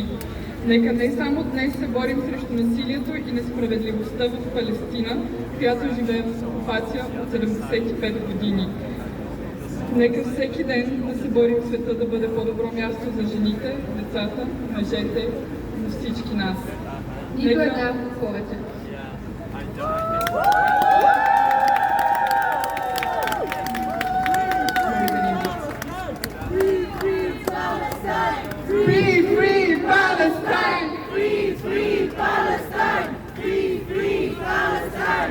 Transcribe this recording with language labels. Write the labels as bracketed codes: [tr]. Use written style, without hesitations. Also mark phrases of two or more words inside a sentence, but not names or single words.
[bg] Нека не само днес се борим срещу насилието и несправедливостта в Палестина, която живее в окупация от 75 години. Нека всеки ден да се борим света да бъде по-добро място за жените, децата, мъжете, за всички нас. Нито една повече. [en] Free, free Palestine! Free, free Palestine! Free, free Palestine!